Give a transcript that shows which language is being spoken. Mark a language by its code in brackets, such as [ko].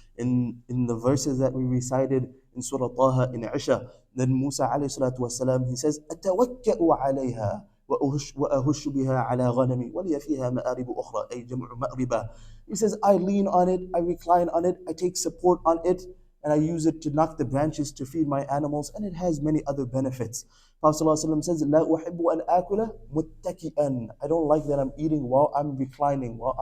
[en] In the verses that we recited in Surah Taha in Isha, then Musa alayhi salatu wasalam, he says, [ar] أَتَوَكَّأُ عَلَيْهَا وَأَهُشُّ بِهَا عَلَى غَنَمِي وَلِيَ فِيهَا مَآرِبُ أُخْرَى أي جمع مأربة. [en] He says, I lean on it, I recline on it, I take support on it, and I use it to knock the branches to feed my animals, and it has many other benefits. Prophet ﷺ says, [ar] لا أحب أن آكل متكئا. [en] I don't like that I'm eating while I'm reclining.